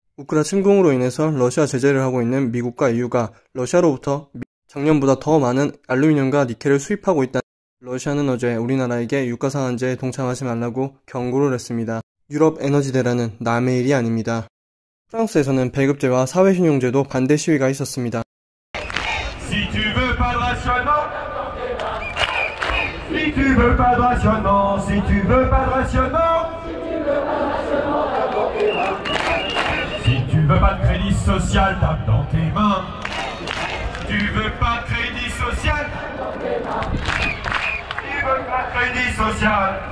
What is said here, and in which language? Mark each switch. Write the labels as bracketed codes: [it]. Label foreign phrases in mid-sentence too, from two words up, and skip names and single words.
[ko] 우크라 침공으로 인해서 러시아 제재를 하고 있는 미국과 EU가 러시아로부터 작년보다 더 많은 알루미늄과 니켈을 수입하고 있다. 러시아는 어제 우리나라에게 유가상한제에 동참하지 말라고 경고를 했습니다. 유럽 에너지 대란은 남의 일이 아닙니다. 프랑스에서는 배급제와 사회신용제도 반대 시위가 있었습니다. [fr] Si tu veux pas de rationnement, si tu veux pas de rationnement, si tu veux pas de rationnement, si tu veux pas de crédit social, tape dans tes mains. Tu veux pas de crédit social, tu veux pas de crédit social.